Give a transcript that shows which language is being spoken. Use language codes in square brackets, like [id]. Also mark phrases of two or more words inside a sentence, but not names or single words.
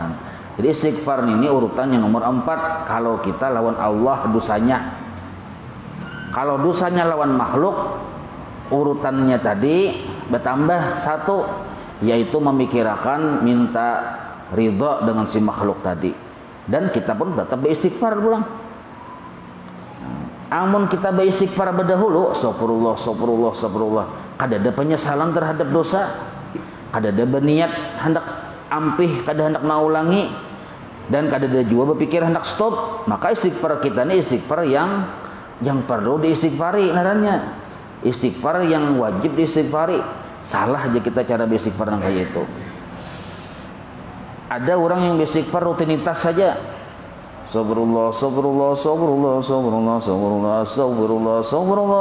[bjn] Jadi istighfar ini urutan yang nomor 4 kalau kita lawan Allah dosanya. Kalau dosanya lawan makhluk, urutannya tadi bertambah 1, yaitu memikirkan minta ridha dengan si makhluk tadi. Dan kita pun tetap beristighfar pulang. Amun kita beristighfar berdahulu, astagfirullah, kada ada penyesalan terhadap dosa, kada ada berniat hendak ampih, kada hendak mau ulangi, dan kada ada juga berpikir hendak stop, maka istighfar kita ini istighfar yang perlu diistighfari nadanya. Istighfar yang wajib diistighfari. Salah aja kita cara beristighfar yang kayak itu. Ada orang yang beristighfar rutinitas saja. Astagfirullah, astagfirullah, astagfirullah, astagfirullah, astagfirullah, astagfirullah, astagfirullah.